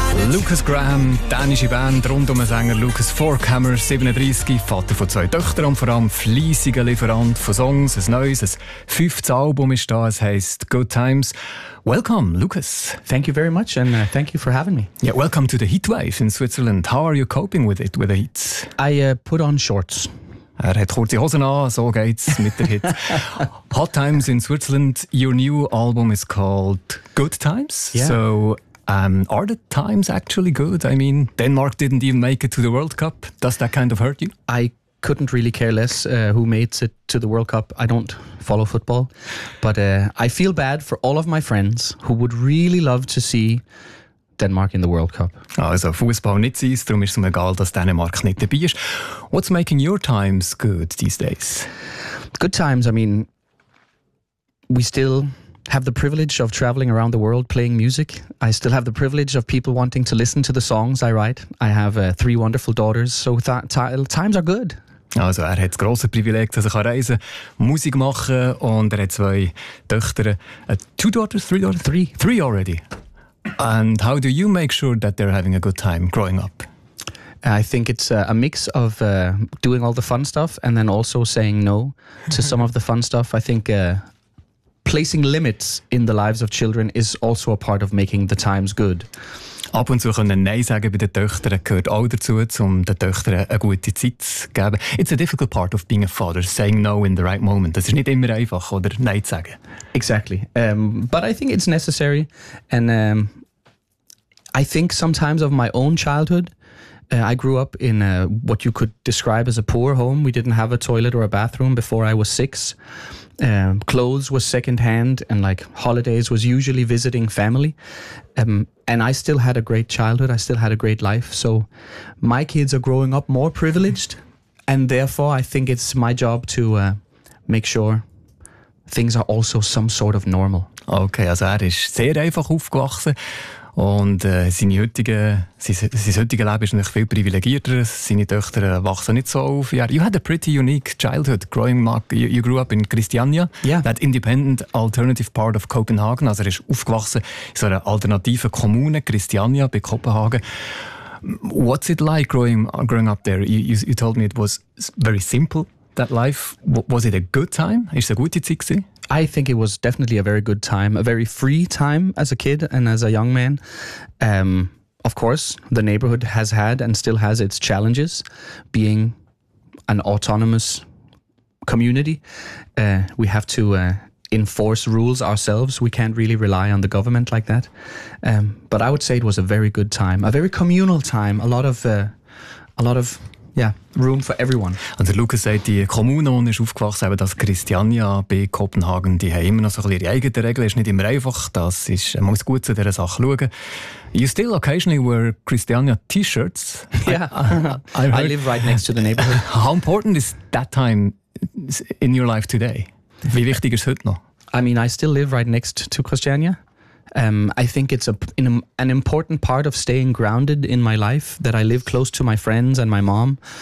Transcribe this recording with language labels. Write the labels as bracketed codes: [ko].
[de] Lucas Graham, dänische Band, Rundumsänger Lucas Forkhammer, 37, Vater von zwei Töchtern und vor allem fleissiger Lieferant von Songs, ein neues, ein fünftes Album ist da, es heisst Good Times. [en] Welcome, Lucas. Thank you very much and thank you for having me. Yeah, welcome to the heat wave in Switzerland. How are you coping with it, with the heat? I put on shorts. [de] Er hat kurze Hosen an, so geht's mit der Hit. [en] Hot Times in Switzerland, your new album is called Good Times. Yeah. So, are the times actually good? I mean, Denmark didn't even make it to the World Cup. Does that kind of hurt you? I couldn't really care less who made it to the World Cup. I don't follow football. But I feel bad for all of my friends who would really love to see Denmark in the World Cup. [de] Also, Fußball nicht sein, darum ist es egal, dass Dänemark nicht dabei ist. [en] What's making your times good these days? Good times, I mean, we still have the privilege of traveling around the world playing music. I still have the privilege of people wanting to listen to the songs I write. I have three wonderful daughters, so times are good. [de] Also er hat das grosse Privileg, dass er reisen kann, Musik machen und er hat zwei Töchter. [en] Two daughters, three daughters? Three. Three already. And how do you make sure that they're having a good time growing up? I think it's a mix of doing all the fun stuff and then also saying no to some of the fun stuff. I think placing limits in the lives of children is also a part of making the times good. [de] Ab und zu können Nein sagen bei den Töchtern gehört auch dazu, um den Töchtern eine gute Zeit zu geben. [en] It's a difficult part of being a father, saying no in the right moment. [de] Das ist nicht immer einfach, oder Nein zu sagen. [en] Exactly. But I think it's necessary. And I think sometimes of my own childhood, I grew up in what you could describe as a poor home. We didn't have a toilet or a bathroom before I was six. Clothes was secondhand and like holidays was usually visiting family. And I still had a great childhood. I still had a great life. So my kids are growing up more privileged. And therefore, I think it's my job to make sure things are also some sort of normal. [de] Okay, also er ist sehr einfach aufgewachsen. Und sein heutiges Leben ist natürlich viel privilegierter. Seine Töchter wachsen nicht so auf. Yeah. [en] You had a pretty unique childhood growing up. You grew up in Christiania, yeah. That independent alternative part of Copenhagen. [de] Also er ist aufgewachsen in so einer alternativen Kommune, Christiania, bei Kopenhagen. [en] What's it like growing up there? You told me it was very simple, that life. Was it a good time? [de] Ist es eine gute Zeit gewesen? [en] I think it was definitely a very good time, a very free time as a kid and as a young man. Of course, the neighborhood has had and still has its challenges being an autonomous community. We have to enforce rules ourselves. We can't really rely on the government like that. But I would say it was a very good time, a very communal time, a lot of yeah, room for everyone. [de] Also Lucas sagt, die Kommune ist aufgewachsen, eben das Christiania bei Kopenhagen, die haben immer noch so ein bisschen ihre eigenen Regeln, ist nicht immer einfach, das ist, man muss gut zu dieser Sache schauen. [en] You still occasionally wear Christiania T-shirts. Yeah, I live right next to the neighborhood. How important is that time in your life today? [de] Wie wichtig ist es heute noch? [en] I mean, I still live right next to Christiania. I think it's an important part of staying grounded in my life that I live close to my friends and my mom.